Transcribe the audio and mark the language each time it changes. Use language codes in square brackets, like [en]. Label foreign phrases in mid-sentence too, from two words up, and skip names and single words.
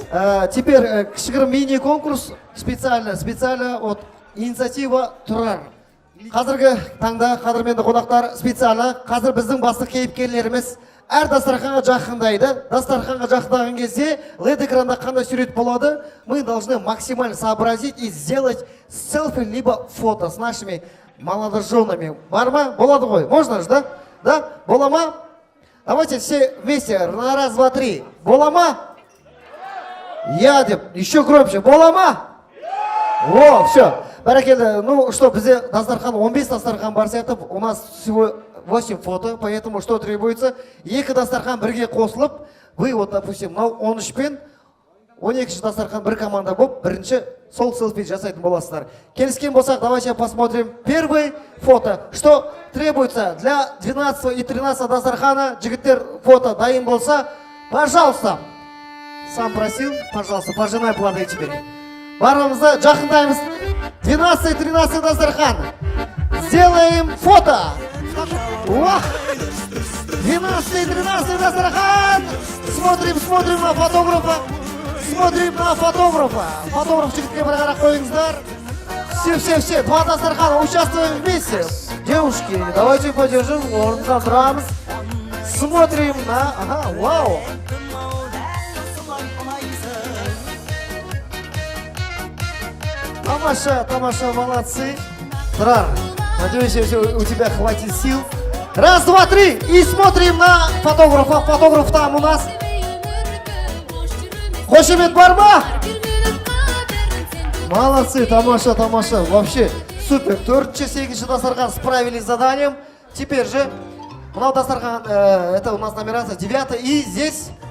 [ru] Теперь кішігірім мини-конкурс специально от инициатива Тұрар. [kk] Қазіргі таңда қадірменді қонақтар специально қазір біздің басты кейіпкерлеріміз әр дастарханға жақындайды. Дастарханға жақындаған кезде LED экранда қандай сурет болады, [ru] мы должны максимально сообразить и сделать селфи либо фото с нашими молодоженами. [kk] Бар ма? Болады ғой? [ru] Можно же, [kk] да? Да? Бола ма? [ru] Давайте все вместе. На раз, два, три. [kk] Бола ма? Я деп. [ru] Еще громче. [kk] Бола ма? [ru] О, все. Бәрекелді. Ну что, [kk] бізде дастархан 15 дастархан бар сияқты. [ru] У нас всего 8 фото, поэтому что требуется? [kk] Екі дастархан бірге қосылып, [ru] вы вот, допустим, [kk] 13 пен 12 дастархан бір команда болып, бірінші сол селфи жасайтын боласыздар. Келіскен болсақ, [ru] давайте посмотрим первый фото. Что требуется для 12 и 13 дастархана? [kk] Жігіттер фото дайын болса, [ru] пожалуйста. Сам просил, пожалуйста, пожинай плоды теперь. [kk] Барымызды жақындаймыз. [ru] 12 и 13 дастархан. Сделаем фото. 12 и 13 дастархан. Смотрим на фотографа. [kk] Фотограф жігітке бір қарақ қойыңыздар. [ru] Все, два дастархана, участвуем вместе. Девушки, давайте поддержим, [kk] орнында тұрамыз. [ru] Смотрим на... Ага, вау. Тамаша, молодцы. Тұрар, надеюсь, у тебя хватит сил. Раз, два, три. И смотрим на фотографа. Фотограф там у нас. [kk] Қошемет бар ма? [ru] Молодцы, тамаша. Вообще супер. 4-8 дастархан справились с заданием. Теперь же, [kk] мынау дастархан, [ru] это у нас нумерация 9. И здесь...